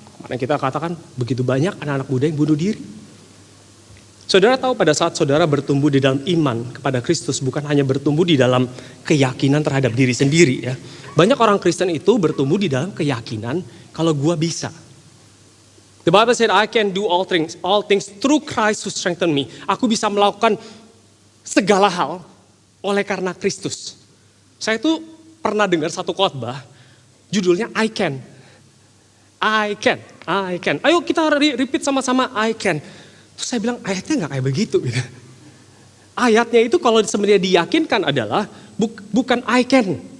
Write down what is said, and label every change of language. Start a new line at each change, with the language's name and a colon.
Indonesian: Kemarin kita katakan begitu banyak anak-anak muda yang bunuh diri. Saudara tahu pada saat saudara bertumbuh di dalam iman kepada Kristus, bukan hanya bertumbuh di dalam keyakinan terhadap diri sendiri ya. Banyak orang Kristen itu bertumbuh di dalam keyakinan kalau gua bisa.
English: The Bible said, I can do all things through Christ who strengthen me.
Indonesian: Aku bisa melakukan segala hal oleh karena Kristus. Saya tuh pernah dengar satu khotbah, judulnya
English: I can.
Indonesian: Ayo kita repeat sama-sama
English: I can.
Indonesian: Terus saya bilang ayatnya gak kayak begitu gitu. Ayatnya itu kalau sebenarnya diyakinkan adalah bukan
English: I can.